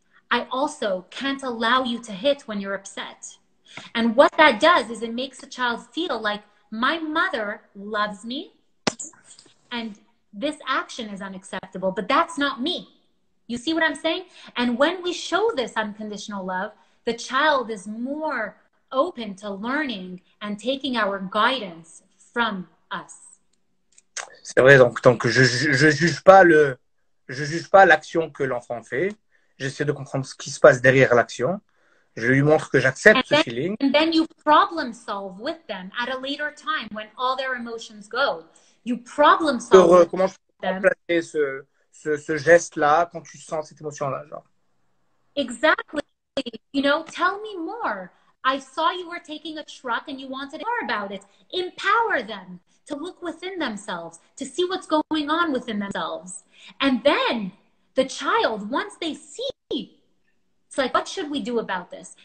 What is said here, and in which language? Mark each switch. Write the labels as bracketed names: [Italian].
[English] I also can't allow you to hit when you're upset. And what that does is it makes the child feel like my mother loves me and this action is unacceptable, but that's not me. You see what I'm saying? And when we show this unconditional love, the child is more open to learning and taking our guidance from us. [French] C'est vrai, donc je juge pas l'action que l'enfant fait. J'essaie de comprendre ce qui se passe derrière l'action. Je lui montre que j'accepte ce feeling. [English] And then you problem solve with them at a later time when all their emotions go. You problem solve [French] Comment je peux remplacer ce geste-là quand tu sens cette émotion-là, genre. [English] Exactly. You know, tell me more. I saw you were taking a truck and you wanted to more about it. Empower them to look within themselves, to see what's going on within themselves. And then the child, once they see, it's like, what should we do about this?